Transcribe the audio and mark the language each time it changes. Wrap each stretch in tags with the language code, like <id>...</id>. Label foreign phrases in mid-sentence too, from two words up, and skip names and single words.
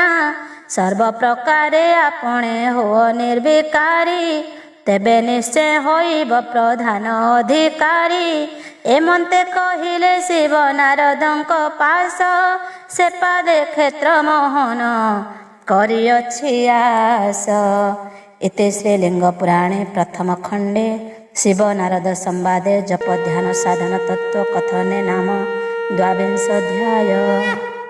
<or>ସର୍ବ ପ୍ରକାରେ ଆପଣେ ହୁଅ ନିର୍ବିକାରୀ, ତେବେ ନିଶ୍ଚୟ ହୋଇବ ପ୍ରଧାନ ଅଧିକାରୀ। ଏମନ୍ତେ କହିଲେ ଶିବ ନାରଦଙ୍କ ପାଶ, ସେପାଦେ କ୍ଷେତ୍ର ମୋହନ କରିଅଛି ଆସ।</or> <sa>इति श्रीलिंग पुराणे प्रथम खंडे शिव नारद संवादे जप ध्यान साधन तत्व कथने नाम 22 अध्याय।</sa>